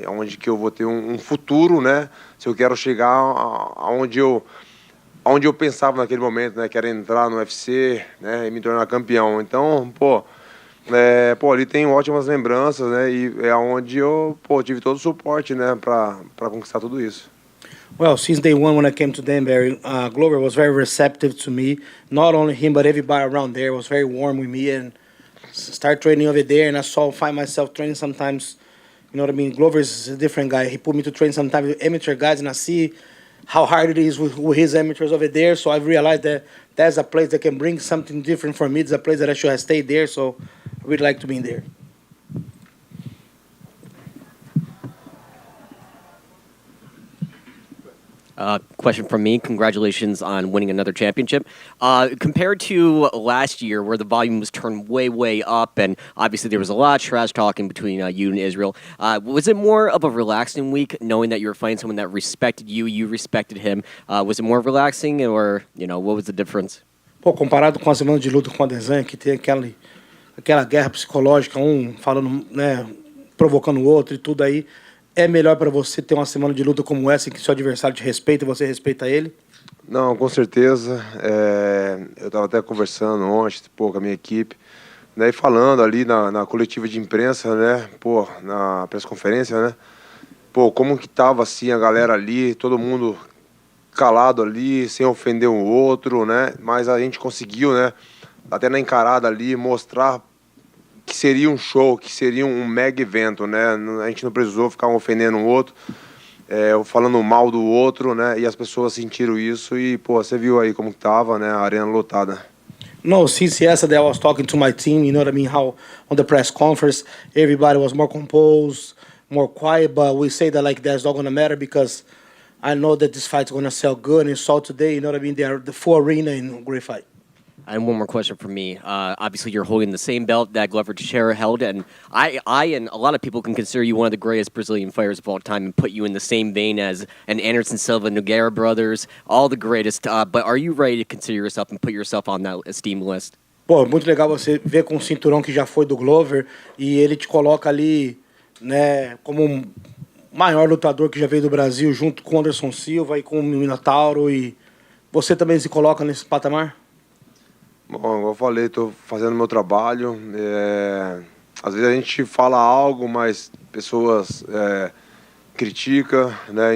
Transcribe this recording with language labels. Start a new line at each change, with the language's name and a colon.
Portuguese: É onde que eu vou ter um futuro, né? Se eu quero chegar aonde eu pensava naquele momento, né? Que era entrar no UFC, né? E me tornar campeão. Então, pô, ali tem ótimas lembranças, né? E é onde eu, tive todo o suporte, né? Para conquistar tudo isso.
English: Well, since day one when I came to Danbury, Glover was very receptive to me. Not only him, but everybody around there was very warm with me. And start training over there, and find myself training sometimes. Glover is a different guy. He put me to train sometimes with amateur guys, and I see how hard it is with his amateurs over there. So I've realized that that's a place that can bring something different for me. It's a place that I should have stayed there. So I would like to be in there. Question from me. Congratulations on winning another championship. Compared to last year, where the volume was turned way up, and obviously there was a lot of trash talking between you and Israel, was it more of a relaxing week, knowing that you were fighting someone that respected you, you respected him? Was it more relaxing, or what was the difference?
Portuguese: Pô, comparado com a semana de luta com a Desan, que tem aquela guerra psicológica, um falando, né, provocando o outro e tudo aí, é melhor para você ter uma semana de luta como essa, em que seu adversário te respeita e você respeita ele? Não, com certeza. Eu estava até conversando ontem, pô, com a minha equipe, né, e falando ali na coletiva de imprensa, né, pô, na press-conferência, né, pô, como que tava assim a galera ali, todo mundo calado ali, sem ofender um outro, né, mas a gente conseguiu, né, até na encarada ali, mostrar que seria um show, que seria um mega evento, né, a gente não precisou ficar um ofendendo um outro, falando mal do outro, né, e as pessoas sentiram isso e, pô, você viu aí como que tava, né, a arena lotada.
English: No, since yesterday I was talking to my team, you know what I mean, how on the press conference, everybody was more composed, more quiet, but we say that like that's not going to matter because I know that this fight's going to sell good, and so today, you know what I mean, they are the full arena in a great fight. And one more question from me. Obviously, you're holding the same belt that Glover Teixeira held, and I and a lot of people can consider you one of the greatest Brazilian fighters of all time and put you in the same vein as an Anderson Silva, Nogueira brothers, all the greatest. But are you ready to consider yourself and put yourself on that esteemed list?
Portuguese: Pô, muito legal você ver com o cinturão que já foi do Glover e ele te coloca ali, né, como um maior lutador que já veio do Brasil, junto com o Anderson Silva e com o Minotauro, e você também se coloca nesse patamar? Bom, como eu falei, estou fazendo meu trabalho. Às vezes a gente fala algo, mas pessoas criticam, né?